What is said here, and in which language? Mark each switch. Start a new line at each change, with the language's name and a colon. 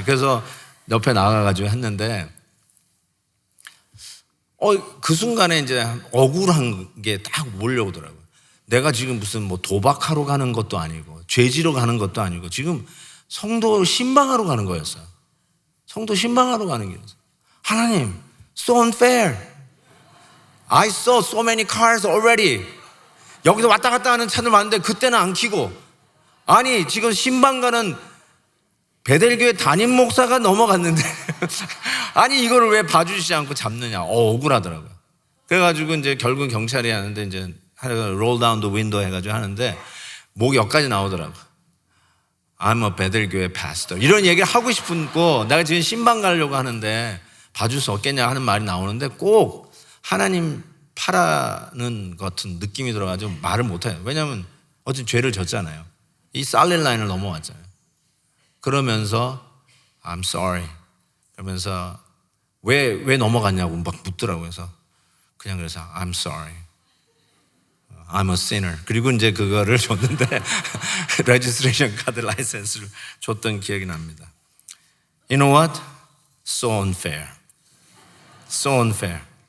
Korean: 그래서 옆에 나가가지고 했는데 그 순간에 이제 억울한 게 딱 몰려오더라고요. 내가 지금 무슨 뭐 도박하러 가는 것도 아니고 죄지러 가는 것도 아니고 지금 성도 신방하러 가는 거였어요. 성도 신방하러 가는 길이었어요.
English: 하나님, so unfair. I saw so many cars already.
Korean: 여기서 왔다 갔다 하는 차들 많은데 그때는 안 켜고, 아니 지금 신방 가는 베델교회 담임 목사가 넘어갔는데 아니 이거를 왜 봐주시지 않고 잡느냐. 억울하더라고요. 그래가지고 이제 결국 경찰이 하는데 이제
English: roll down the window
Korean: 해가지고 하는데 목 여기까지 나오더라고요.
English: I'm a 베델교회 pastor.
Korean: 이런 얘기를 하고 싶고 내가 지금 신방 가려고 하는데 봐줄 수 없겠냐 하는 말이 나오는데 꼭 하나님 파라는 것 같은 느낌이 들어가지고 말을 못해요. 왜냐하면 어쨌든 죄를 졌잖아요. 이 살릴 라인을 넘어왔잖아요. 그러면서
English: I'm sorry.
Korean: 그러면서 왜 넘어갔냐고 막 묻더라고요. 그래서 그냥 그래서
English: I'm sorry. I'm a sinner.
Korean: 그리고 이제 그거를 줬는데 레지스트레이션 카드 라이센스를 줬던 기억이 납니다.
English: You know what? So unfair. So unfair.